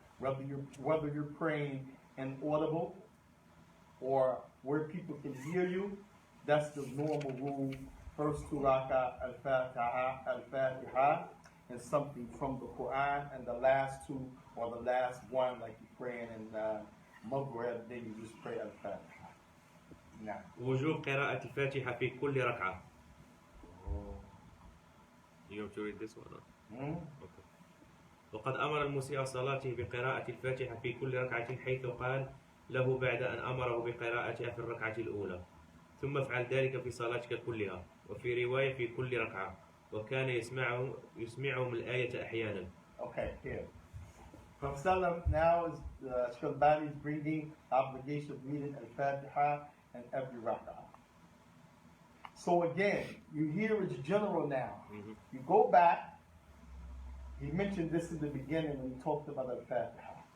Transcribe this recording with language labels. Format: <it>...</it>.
<en>Whether you're praying inaudible or where people can hear you, that's the normal rule. First two rak'ah, Al-Fatiha, and something from the Quran, and the last two or the last one, like you're praying in Maghrib, then you just pray Al-Fatiha. Now.</en> <ar>وجوب قراءة الفاتحة في كل ركعة.</ar> <en>You have to read this one. Okay.</en> <ar>وقد أمر المسيء صلاته بقراءة الفاتحة في كل ركعة حيث قال له بعد أن أمره بقراءتها في الركعة الأولى ثم افعل ذلك في صلاتك كلها وفي رواية في كل ركعة وكان يسمعهم الآية أحيانا.</ar> <en>Okay, here. Prophet now is Shaikh is bringing obligation of reading Al-Fatiha in every rak'ah. So again, you hear it's general now. Mm-hmm. You go back, he mentioned this in the beginning when he talked about Al-Fatiha.</en>